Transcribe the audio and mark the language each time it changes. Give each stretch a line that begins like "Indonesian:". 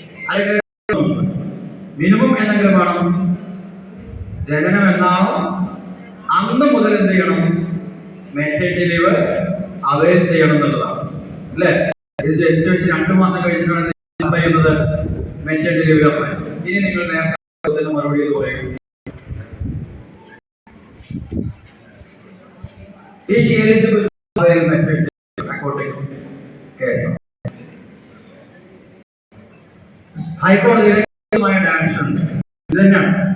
Malayalam: അല്ലെങ്കിൽ മിനിമം എന്തെങ്കിലും വേണം. ജനനം എന്നാണോ അന്ന് മുതൽ എന്ത് ചെയ്യണം? മെറ്റേണിറ്റി ലീവ് അവൈൽ ചെയ്യണം എന്നുള്ളതാണ് അല്ലേ? ഇത് ജനിച്ചു വെച്ച് 2 മാസം കഴിഞ്ഞിട്ടാണ് അപ്ലൈ ചെയ്യുന്നത് മെറ്റേണിറ്റി ലീവ് അപ്ലൈ. ഇനി നിങ്ങൾ നേരത്തെ മറുപടി എന്ന് പറയും.
English: Is she eligible to avail maternity leave according to case?
Malayalam: ഹൈക്കോടതിയുടെ ഡയറക്ഷൻ ഇത് തന്നെയാണ്.